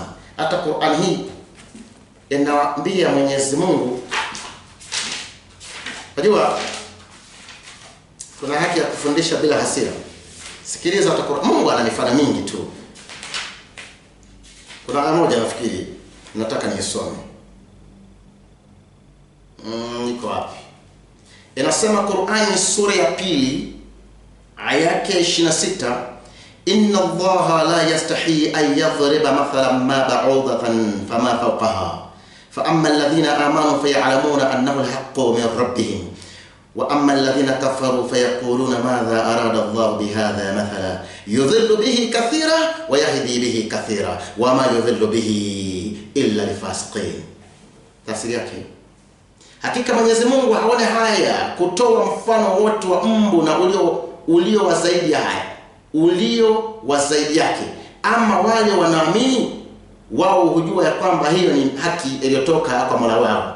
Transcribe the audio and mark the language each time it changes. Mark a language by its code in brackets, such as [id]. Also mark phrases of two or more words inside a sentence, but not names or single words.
[sw] Hata Qur'an hii inawaambia Mwenyezi Mungu, unajua kuna haki ya kufundisha bila hasira. Sikiliza, Mungu ana mifano mingi tu. Kuna aya moja nafikiri nataka niisome. Niko wapi? Inasema Qur'ani sura ya 2 aya yake 26, [ar] إن الله لا يستحيي أن يضرب مثلا ما بعوضة فما فوقها فأما الذين آمنوا فيعلمون أنه الحق من ربهم وأما الذين كفروا فيقولون ماذا أراد الله بهذا مثلا يضل به كثيرا ويهدي به كثيرا وما يضل به إلا الفاسقين. [sw] tafsiri yake. Hakika Mwenyezi Mungu haone haya kutoa mfano wote wa mbu na ulio wa zaidi ya haya, ulio wa zaidi yake. Ama wale wanaamini, wao hujua ya kwamba hiyo ni haki iliyotoka kwa Mola wao.